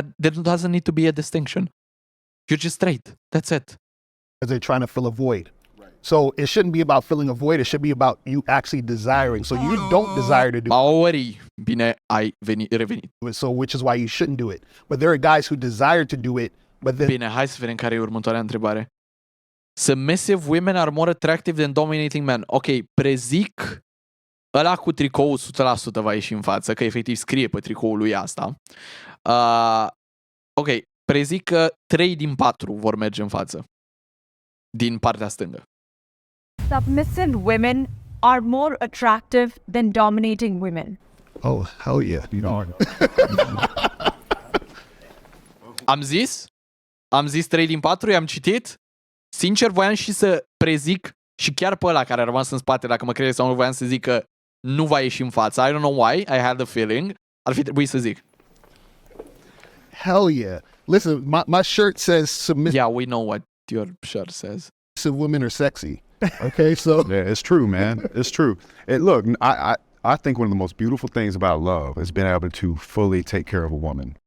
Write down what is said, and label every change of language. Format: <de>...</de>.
<en>There doesn't need to be a distinction. You're just straight. That's it. Because they're trying to fill a void. Right. So it shouldn't be about filling a void. It should be about you actually desiring. So you don't desire to do</en> <ro>it. Bine ai revenit.</ro> <en>So which is why you shouldn't do it. But there are guys who desire to do it. But then...</en> <ro>Bine, hai să vedem care e următoarea întrebare.</ro> <en>Submissive women are more attractive than dominating men.</en> <ro>Ok, prezic ăla cu tricoul 100% va ieși în față, că efectiv scrie pe tricoul lui asta. Ok, prezic că 3 din 4 vor merge în față. Din partea stângă.</ro> <en>Submissive women are more attractive than dominating women. Oh, hell yeah. You know.</en> <ro>Am zis 3 din 4, i-am citit. Sincer, voiam și să prezic și chiar pe ăla care a rămas în spate, dacă mă crede sau nu, voiam să zic că nu va ieși în față.</ro> <en>I don't know why, I had the feeling.</en> <ro>Ar fi trebuit să zic.</ro> <en>Hell yeah. Listen, my shirt says submissive. Yeah, we know what your shirt says. Women are sexy. Okay, so yeah, it's true, man. It's true. Look, I think one of the most beautiful things about love is being able to fully take care of a woman.</en>